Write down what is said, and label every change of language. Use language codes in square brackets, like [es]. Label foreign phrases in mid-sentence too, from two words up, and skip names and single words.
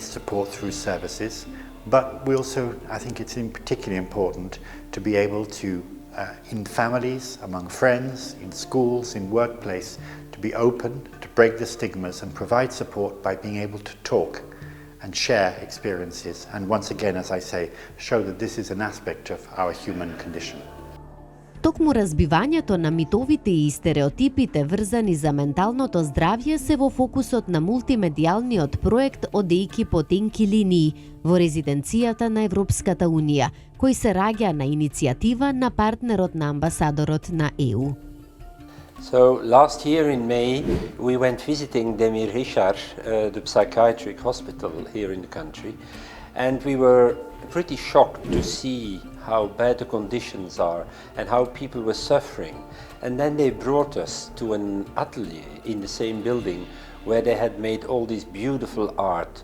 [en] support through services, but we also, I think it's particularly important to be able to, in families, among friends, in schools, in workplace, to be open, to break the stigmas and provide support by being able to talk and share experiences, and once again, as I say, show that this is an aspect of our human condition. [mk] Токму разбивањето на митовите и стереотипите врзани за менталното здравје се во фокусот на мултимедијалниот проект Одејки по тенки линии во резиденцијата на Европската Унија, кој се раѓа на иницијатива на партнерот на амбасадорот на ЕУ. [en] So last year in May, we went visiting Demir Hisar, the psychiatric hospital here in the country, and we were pretty shocked to see how bad the conditions are and how people were suffering. And then they brought us to an atelier in the same building where they had made all this beautiful art.